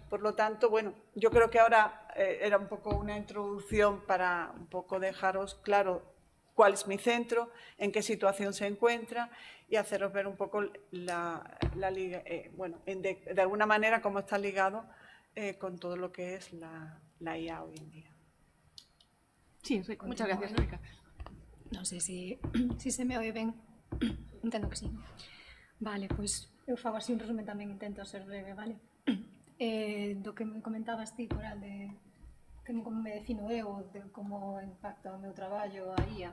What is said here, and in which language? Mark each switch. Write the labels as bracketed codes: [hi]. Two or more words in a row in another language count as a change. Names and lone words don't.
[es] Por lo tanto, bueno, yo creo que ahora era un poco una introducción para un poco dejaros claro cuál es mi centro, en qué situación se encuentra y haceros ver un poco bueno, de alguna manera cómo está ligado con todo lo que es la IA hoy en día. Sí, muchas gracias, Rica. [gl] Non sei se se me oye ben. Entendo que sí. Vale, pois eu fago así un resumen, tamén intento ser breve, vale? Do que me comentabas ti, Coral, de como me defino eu, de como impacta o meu traballo a IA.